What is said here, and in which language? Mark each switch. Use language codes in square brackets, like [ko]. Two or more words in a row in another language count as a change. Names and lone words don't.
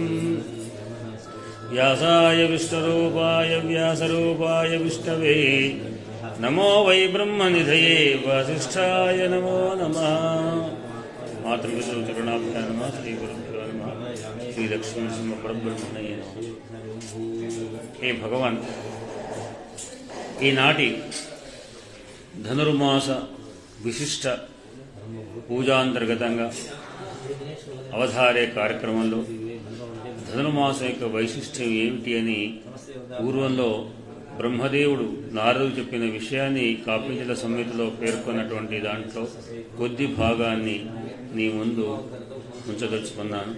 [sa] व्यासाय विष्णुरूपाय व्यासरूपाय विष्णवे नमो वै ब्रह्मनिधये वासिष्ठाय नमो नमः। मातृपितृचरणाभ्यां नमः। श्रीगुरुभ्यो नमः। श्रीलक्ष्मीनृसिंहपरब्रह्मणे नमः। हे भगवान्, [te] ఈనాటి ధనుర్మాస విశిష్ట పూజాంతర్గతంగా అవధారే కార్యక్రమంలో ధనుర్మాసం యొక్క వైశిష్ట్యం ఏమిటి అని పూర్వంలో బ్రహ్మదేవుడు నారదుడు చెప్పిన విషయాన్ని కాపించల సంహితలో పేర్కొన్నటువంటి దాంట్లో కొద్ది భాగాన్ని నీ ముందు ఉంచదలుచుకున్నాను.